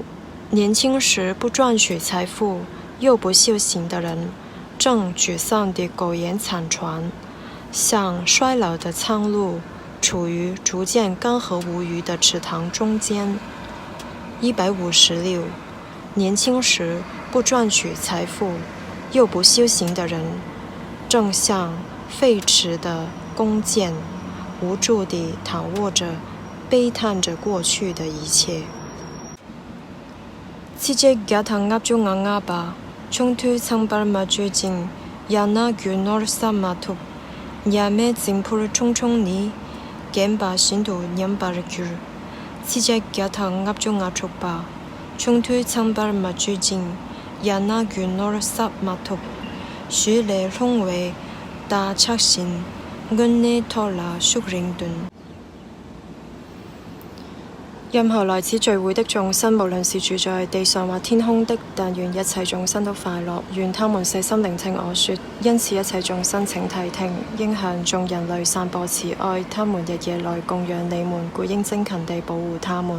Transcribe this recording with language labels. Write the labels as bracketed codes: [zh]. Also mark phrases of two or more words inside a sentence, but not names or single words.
[zh] 年輕時不賺取財富又不修行的人，正沮喪地苟延殘喘，像衰老的蒼鷺，處於逐漸乾涸無魚的池塘中間。156. 年輕時不賺取財富又不修行的人，正像廢弛的弓箭，無助地躺臥着，悲嘆着過去的一切。 Cijek Gatha Ngapju Ngangaba Chungtu Changbar Majujing Yana Gunor Samatup Nyame Zimpur Chungchung Ni Gemba Shindu Nyambar Gur Cijek Gatha Ngapju Ngachukba Chungtu Changbar Majujing Yana Gunor Samatup Shu Le Rongwe Da Chakshin Gunne Tola Shukringdun。任何來此聚會的眾生，無論是住在地上或天空的，但願一切眾生都快樂，願他們細心聆聽我說。因此一切眾生請諦聽，應向眾人類散播慈愛，他們日夜來供養你們，故應精勤地保護他們。